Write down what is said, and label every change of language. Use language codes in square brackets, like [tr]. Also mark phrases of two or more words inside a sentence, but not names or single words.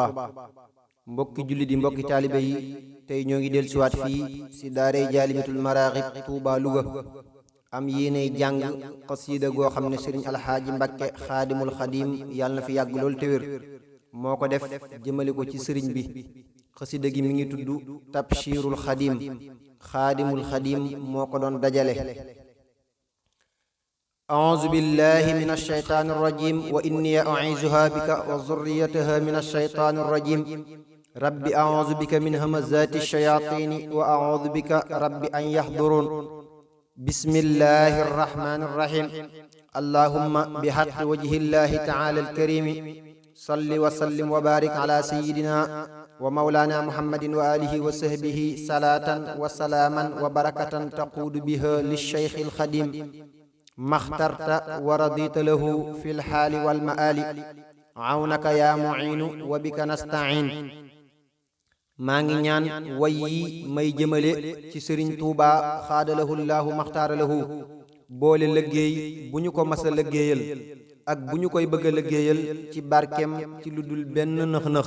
[wo] mbokki jullit yi mbokki taalibe yi tey ñoo ngi del siwaat fii si daaray jaalibatul maraaxib Tuuba Luga am yéeney jàng xasiida goo xam ne sëriñ alxaaji Mbakke xaadimul xadim yàlla na fi yàgg lool te wér moo ko def jëmale ko ci sëriñ bi. xasiida gi mi ngi tudd tabshirul xadim xaadimul xadim moo ko doon dajale. [ar] أعوذ بالله من الشيطان الرجيم وإني أعيذها بك وذريتها من الشيطان الرجيم رب أعوذ بك من همزات الشياطين وأعوذ بك رب أن يحضرون بسم الله الرحمن الرحيم اللهم بحق وجه الله تعالى الكريم صل وسلم وبارك على سيدنا ومولانا محمد وآله وصحبه صلاة وسلاما وبركة تقود بها للشيخ الخديم اخترت ورضيت له في الحال والمال عونك يا معين وبك نستعين. [wo] maa ngi ñaan way yi may jëmale ci sëriñ Tuuba [ar] خار له الله ما اختار له [wo] boole lëggéey bu ñu ko mas a lëggéeyal ak bu ñu koy bëgg a lëggéeyal ci barkem ci lu dul benn nëx-nëx.